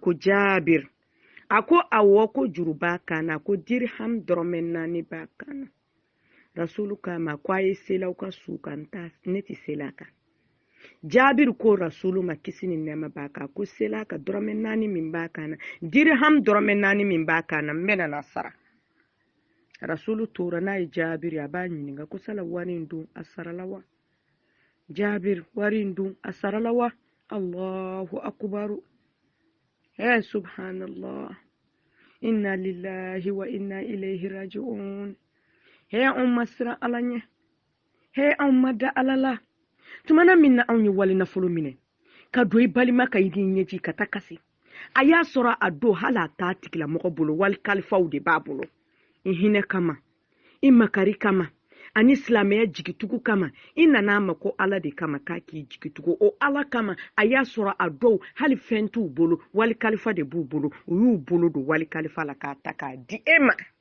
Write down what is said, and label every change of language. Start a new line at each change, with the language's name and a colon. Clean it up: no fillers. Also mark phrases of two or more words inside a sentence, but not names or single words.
Bambara: ko Jabir a ko awɔ ko juru b'a kan na ko dirham dɔrɔmɛ 4 b'a kan na rasulu k'a ma ko a ye selaw ka su kan ne tɛ sela kan Jabir ko rasulu ma kisi ni nɛɛma b'a kan ko sela ka dɔrɔmɛ 4 min b'a kan na dirham dɔrɔmɛ 4 min b'a kan na n bɛna na sara rasulu tora n'a ye Jabir a b'a ɲininka ko sala wari in dun a sarala wa Jabir wari in dun a sarala wa
Arabic: الله أكبر سبحان الله إنا لله وإنا إليه راجعون
Bambara: umma sira ala ɲɛ umma da ala la tumana min na anw ye wali nafolo minɛ ka don i balima ka i ɲɛji ka ta kasi a y'a sɔrɔ a don hali a t'a tigilamɔgɔ bolo wali kalifaw de b'a bolo i hinɛ kama i makari kama ani silamɛya jigitugu kama i nana ma ko ala de kama k'a k'i jigitugu o ala kama a y'a sɔrɔ a dɔw hali fɛn t'u bolo wali kalifa de b'u bolo u y'u bolo don wali kalifa la k'a ta k'a di e ma